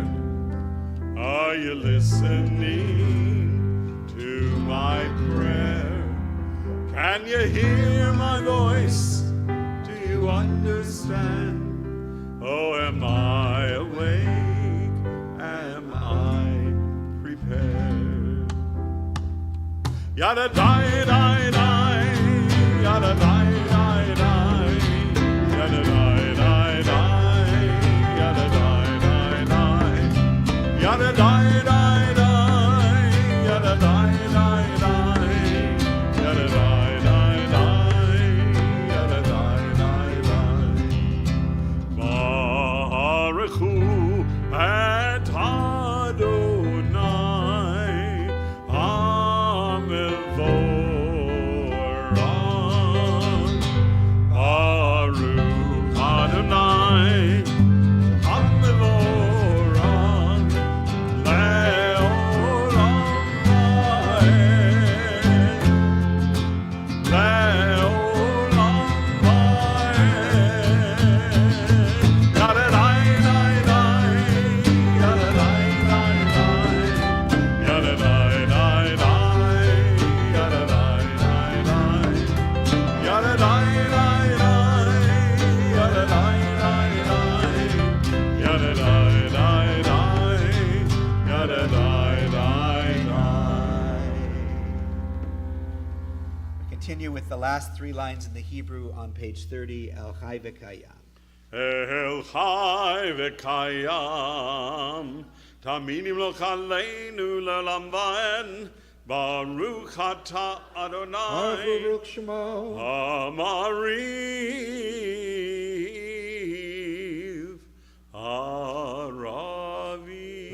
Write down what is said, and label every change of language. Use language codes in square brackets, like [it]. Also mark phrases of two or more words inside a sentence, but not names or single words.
[en] Are you listening to my prayer? Can you hear my voice? Do you understand? Oh, am I awake? Am I prepared? Yada die die die, yada die die die, yada die die die, yada die die die, yada die die die, yada die die die, yada die die die, yada die die die. [he] ברוך הוא את אדוני המבורך. ברוך אדוני המבורך לעולם ועד. לעולם ועד. Yada die die die, yada die die die, yada die die die, yada die die die, yada die die die, yada die die die, yada die die die, yada die die die. [en] We continue with the last three lines in the Hebrew on page 30, [he] אל חי וקיים. אל חי וקיים תמינים לו חלינו לעולם ועד ברוך אתה אדוני ברוך שמו. אמריב ערבי.